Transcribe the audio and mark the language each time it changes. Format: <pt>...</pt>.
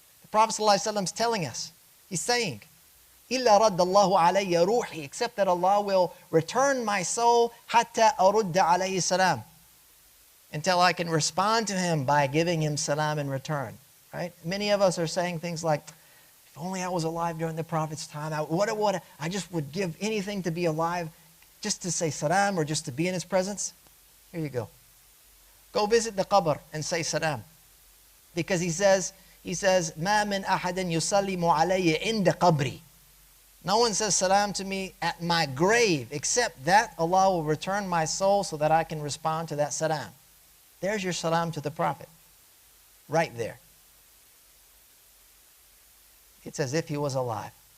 <en>The Prophet ﷺ is telling us, he's saying,</en> <ar>إِلَّا رَدَّ اللَّهُ عَلَيَّ رُوحِي,</ar> <en>except that Allah will return my soul</en> <ar>حَتَّى أَرُدَّ عَلَيْهِ</ar> <en>salam, until I can respond to him by giving him salam in return. Right? Many of us are saying things like, if only I was alive during the Prophet's time, I just would give anything to be alive just to say salam or just to be in his presence. Here you go. Go visit the qabr and say salam. Because he says,</en> <ar>مَا مِنْ أَحَدٍ يُسَلِّمُ عَلَيَّ عِنْدَ قَبْرِي.</ar> <en>No one says salam to me at my grave, except that Allah will return my soul so that I can respond to that salam. There's your salam to the Prophet. Right there. It's as if he was alive.</en>